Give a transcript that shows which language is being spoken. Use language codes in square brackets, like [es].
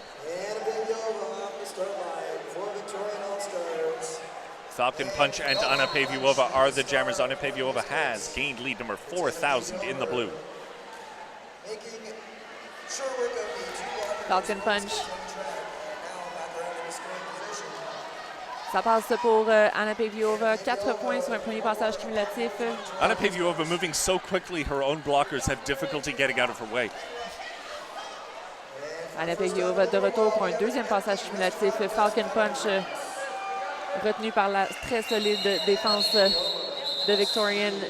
[en] And a big yellow off the start line for Victorian All-Stars. Falcon Punch and Anna Pavyova are the jammers. Anna Pavyova has gained lead number 4,000 in the blue. Making short work of the 2 blockers. Falcon Punch. Now back around in the scoring position. [fr] Ça passe pour Anna Pavyova. 4 points sur un premier passage cumulatif. [en] Anna Pavyova moving so quickly, her own blockers have difficulty getting out of her way. [fr] Anna Pavyova de retour pour un deuxième passage cumulatif. Falcon Punch retenu par la très solide défense de Victorian.